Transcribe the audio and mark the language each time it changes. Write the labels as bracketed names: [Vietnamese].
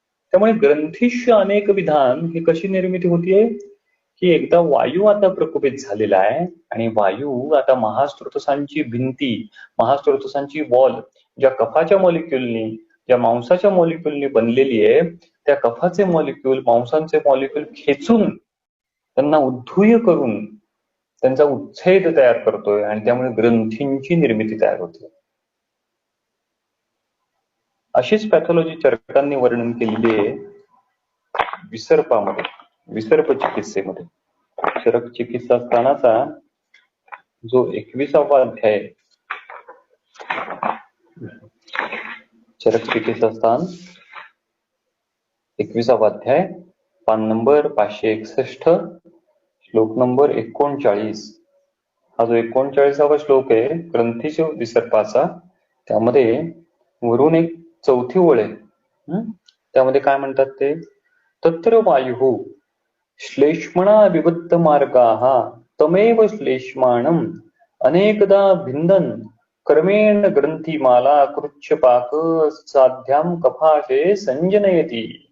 [Marathi] त्यामुळे ग्रंथीश अनेक विधान ही कशी निर्मिती होतीये की एकदा वायू आता प्रकोपित झालेला आहे आणि वायू आता महास्त्रोतसांची भिंती, महास्त्रोतसांची वॉल ज्या कफाच्या मॉलिक्युलनी, ज्या मांसाच्या मॉलिक्युलनी बनलेली आहे, त्या कफाचे मॉलिक्युल, मांसांचे मॉलिक्युल खेचून त्यांना उद्धूय करून त्यांचा उच्छेद तयार करतोय आणि त्यामुळे ग्रंथींची निर्मिती तयार होते. अशीच पॅथॉलॉजी चरकांनी वर्णन केलेली आहे विसर्पामध्ये, विसर्प चिकित्सेमध्ये. चरक चिकित्सा स्थानाचा जो 21वा अध्याय, चरक चिकित्सा स्थान 21वा अध्याय, पान नंबर 561, श्लोक नंबर 39. हा जो 39वा श्लोक आहे ग्रंथीश विसर्पाचा, त्यामध्ये वरून एक 4थी ओळ आहे. त्यामध्ये काय म्हणतात ते, [Sanskrit] तत्र वायु श्लेष्मणा विबद्ध मार्गाः तमेव श्लेष्माणम अनेकदा भिंदन क्रमेण ग्रंथीमाला कृच्छपाक साध्याम कफाशे संजनयती.